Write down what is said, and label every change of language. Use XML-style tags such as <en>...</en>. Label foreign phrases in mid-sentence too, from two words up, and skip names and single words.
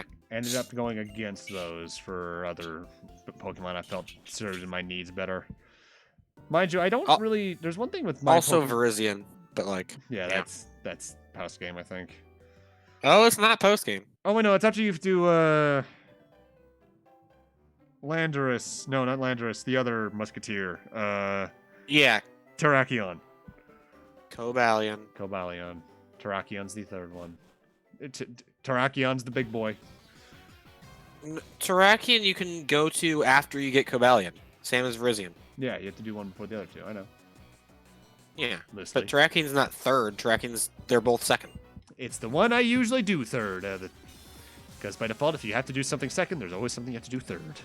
<en>Ended up going against those for other Pokemon I felt served my needs better. Mind you, I don't really... There's one thing with my Also Pokemon... Virizion, but like... Yeah, that's post game, I think. Oh, it's not post-game. Oh, wait, no, it's after you do, Landorus. No, not Landorus. The other Musketeer. Yeah. Terrakion. Cobalion. Cobalion. Terrakion's the third one. Terrakion's the big boy. Terrakion you can go to after you get Cobalion. Same as Virizion. Yeah, you have to do one before the other two. I know. Yeah. Loosely. But Terrakion's not third. They're both second. It's the one I usually do third. Because by default, if you have to do something second, there's always something you have to do third.</en>